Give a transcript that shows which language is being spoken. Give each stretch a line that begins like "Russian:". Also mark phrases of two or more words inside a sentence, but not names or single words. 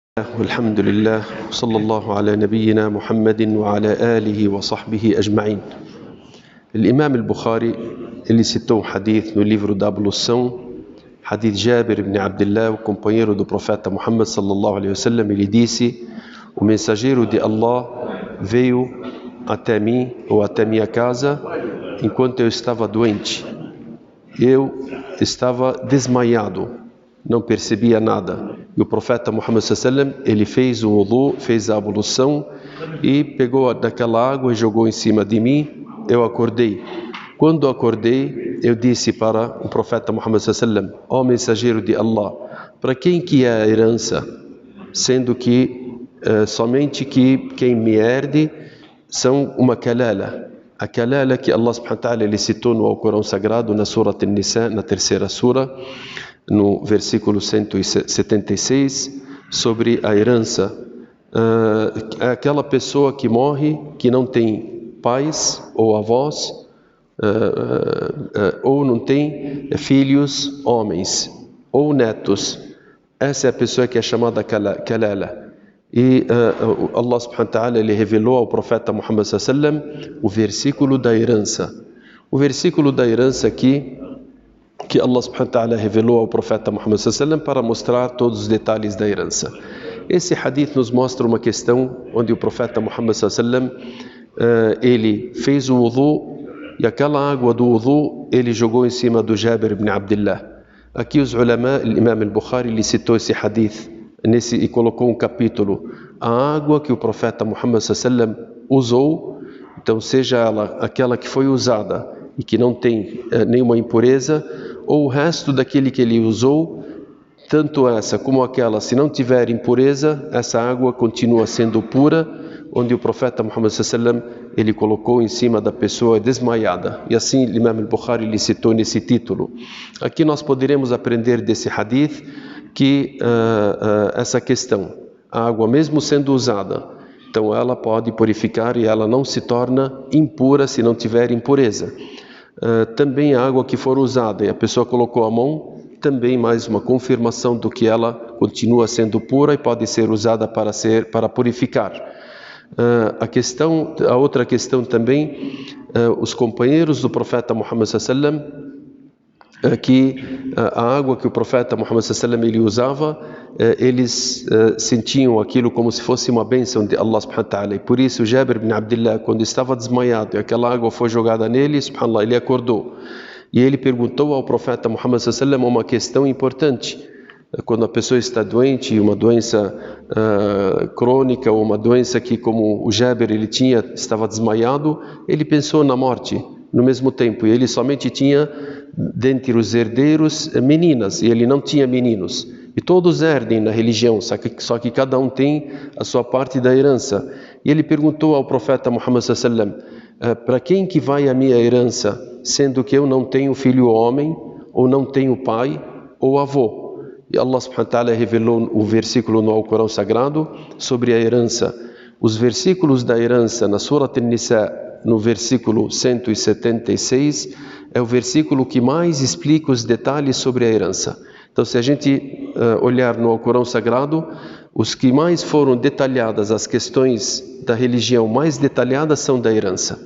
Arabic: والحمد لله صلى الله على نبينا محمد وعلى آله وصحبه أجمعين.
Portuguese: الإمام البخاري ele citou um hadith no livro da ablução, hadith Jabir ibn Abdullah, o companheiro do profeta Muhammad
Arabic: صلى الله عليه وسلم.
Portuguese: Ele disse: o mensageiro de Allah veio até mim ou até minha casa enquanto eu estava doente. Eu estava desmaiado, não percebia nada. E o profeta Muhammad
Arabic: صلى الله عليه وسلم,
Portuguese: ele fez o wudu, fez a ablução e pegou daquela água e jogou em cima de mim. Eu acordei. Quando acordei, eu disse para o profeta Muhammad
Arabic: صلى الله عليه وسلم:
Portuguese: ó mensageiro de Allah, para quem que é a herança? Sendo que somente que quem me herde são uma kalala. A kalala que Allah
Arabic: سبحانه وتعالى
Portuguese: ele citou no Alcorão Sagrado, na Surat An-Nisa, na terceira sura, no versículo 176, sobre a herança. É aquela pessoa que morre, que não tem pais ou avós, ou não tem filhos homens ou netos. Essa é a pessoa que é chamada kalala. E Allah
Arabic: سبحانه وتعالى
Portuguese: ele revelou ao profeta Muhammad
Arabic: صلى الله عليه وسلم
Portuguese: o versículo da herança. O versículo da herança aqui que Allah
Arabic: سبحانه وتعالى
Portuguese: revelou ao profeta Muhammad
Arabic: صلى الله عليه وسلم
Portuguese: para mostrar todos os detalhes da herança. Esse hadith nos mostra uma questão onde o profeta Muhammad
Arabic: صلى الله عليه وسلم
Portuguese: ele fez o wudu e aquela água do wudu ele jogou em cima do Jabir ibn Abdullah. Aqui os ulama, o Imam al-Bukhari ele citou esse hadith e colocou um capítulo: a água que o profeta Muhammad
Arabic: صلى الله عليه وسلم
Portuguese: usou, então seja ela aquela que foi usada e que não tem nenhuma impureza, ou o resto daquele que ele usou, tanto essa como aquela, se não tiver impureza, essa água continua sendo pura, onde o profeta Muhammad
Arabic: صلى الله عليه وسلم
Portuguese: ele colocou em cima da pessoa desmaiada. E assim o Imam al-Bukhari ele citou nesse título. Aqui nós poderemos aprender desse hadith que essa questão, a água mesmo sendo usada, então ela pode purificar e ela não se torna impura se não tiver impureza. Também a água que for usada e a pessoa colocou a mão, também mais uma confirmação do que ela continua sendo pura e pode ser usada para purificar. A outra questão também, os companheiros do profeta Muhammad
Arabic: صلى الله عليه وسلم,
Portuguese: que a água que o profeta Muhammad
Arabic: صلى الله عليه وسلم
Portuguese: ele usava, eles sentiam aquilo como se fosse uma bênção de Allah
Arabic: سبحانه وتعالى.
Portuguese: E por isso Jabir ibn Abdullah, quando estava desmaiado e aquela água foi jogada nele, subhanallah, ele acordou. E ele perguntou ao profeta Muhammad
Arabic: صلى الله عليه وسلم
Portuguese: uma questão importante. Quando a pessoa está doente, uma doença crônica, ou uma doença que, como o Jabir ele estava desmaiado, ele pensou na morte no mesmo tempo. E ele somente tinha, dentre os herdeiros, meninas, e ele não tinha meninos. E todos herdem na religião, só que cada um tem a sua parte da herança. E ele perguntou ao profeta Muhammad
Arabic: صلى الله عليه وسلم:
Portuguese: para quem que vai a minha herança, sendo que eu não tenho filho homem, ou não tenho pai ou avô? E Allah
Arabic: سبحانه وتعالى
Portuguese: revelou o versículo no Alcorão Sagrado sobre a herança. Os versículos da herança na Surat An-Nisa, no versículo 176, é o versículo que mais explica os detalhes sobre a herança. Então, se a gente olhar no Alcorão Sagrado, os que mais foram detalhadas, as questões da religião mais detalhadas são da herança.